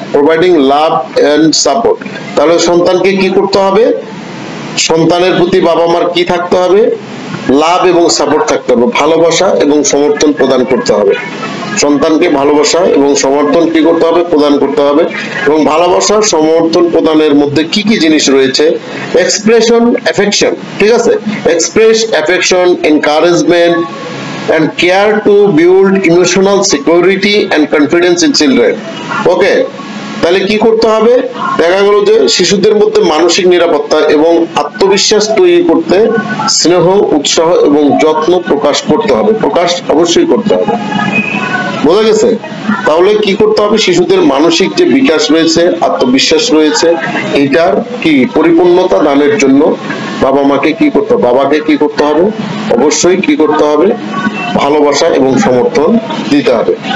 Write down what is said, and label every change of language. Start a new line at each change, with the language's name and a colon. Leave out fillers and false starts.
English: providing love and support,
Bangla: তাহলে সন্তানকে কি করতে হবে, সন্তানের প্রতি বাবা মার কি থাকতে হবে, লাভ এবং সাপোর্ট থাকতে হবে, ভালোবাসা এবং সমর্থন প্রদান করতে হবে। সন্তানকে ভালোবাসা এবং সমর্থন কি করতে হবে, প্রদান করতে হবে। এবং ভালোবাসা সমর্থন প্রদানের মধ্যে কি কি জিনিস রয়েছে,
English: Expression affection.
Bangla: ঠিক আছে,
English: Express affection, encouragement and care to build emotional security and confidence in children.
Bangla: ওকে, তাহলে কি করতে হবে, দেখা গেল যে শিশুদের মধ্যে মানসিক নিরাপত্তা এবং আত্মবিশ্বাস তৈরি করতে স্নেহ, উৎসাহ এবং যত্ন প্রকাশ করতে হবে। প্রকাশ অবশ্যই করতে হবে, বোঝা গেছে? তাহলে কি করতে হবে, শিশুদের মানসিক যে বিকাশ রয়েছে, আত্মবিশ্বাস রয়েছে, এইটার কি পরিপূর্ণতা দানের জন্য বাবা মাকে কি করতে হবে, বাবাকে কি করতে হবে, অবশ্যই কি করতে হবে, ভালোবাসা এবং সমর্থন দিতে হবে।